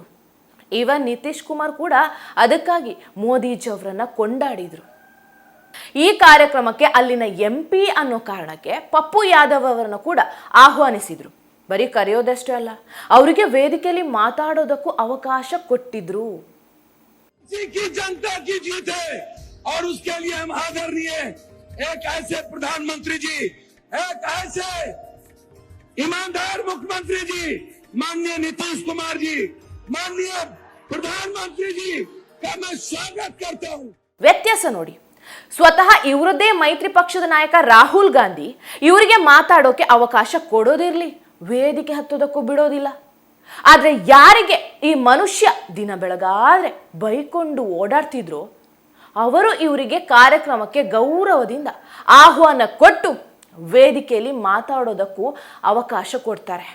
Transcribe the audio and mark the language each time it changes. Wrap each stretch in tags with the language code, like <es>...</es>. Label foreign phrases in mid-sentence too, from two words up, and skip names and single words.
<kn>ಇವನ್ ನಿತೀಶ್ ಕುಮಾರ್ ಕೂಡ ಅದಕ್ಕಾಗಿ ಮೋದಿಜಿ ಅವರನ್ನು ಕೊಂಡಾಡಿದ್ರು. ಈ ಕಾರ್ಯಕ್ರಮಕ್ಕೆ ಅಲ್ಲಿನ MP ಅನ್ನೋ ಕಾರಣಕ್ಕೆ ಪಪ್ಪು ಯಾದವ್ ಅವರನ್ನು ಕೂಡ ಆಹ್ವಾನಿಸಿದ್ರು. ಬರೀ ಕರೆಯೋದಷ್ಟೇ ಅಲ್ಲ, ಅವರಿಗೆ ವೇದಿಕೆಯಲ್ಲಿ ಮಾತಾಡೋದಕ್ಕೂ ಅವಕಾಶ ಕೊಟ್ಟಿದ್ರು.</kn> <hi>जनता की जीत है और उसके लिए हम आदरणीय एक ऐसे प्रधानमंत्री जी, एक ऐसे ईमानदार मुख्यमंत्री जी, माननीय नीतीश कुमार जी, माननीय प्रधानमंत्री जी का मैं स्वागत करता हूं.</hi> <kn>ವ್ಯತ್ಯಾಸ ನೋಡಿ, ಸ್ವತಃ ಇವರದ್ದೇ ಮೈತ್ರಿ ಪಕ್ಷದ ನಾಯಕ ರಾಹುಲ್ ಗಾಂಧಿ ಇವರಿಗೆ ಮಾತಾಡೋಕೆ ಅವಕಾಶ ಕೊಡೋದಿರಲಿ, ವೇದಿಕೆ ಹತ್ತೋದಕ್ಕೂ ಬಿಡೋದಿಲ್ಲ. ಆದರೆ ಯಾರಿಗೆ ಈ ಮನುಷ್ಯ ದಿನ ಬೆಳಗಾದ್ರೆ ಬೈಕೊಂಡು ಓಡಾಡ್ತಿದ್ರು, ಅವರು ಇವರಿಗೆ ಕಾರ್ಯಕ್ರಮಕ್ಕೆ ಗೌರವದಿಂದ ಆಹ್ವಾನ ಕೊಟ್ಟು ವೇದಿಕೆಯಲ್ಲಿ ಮಾತಾಡೋದಕ್ಕೂ ಅವಕಾಶ ಕೊಡ್ತಾರೆ.</kn>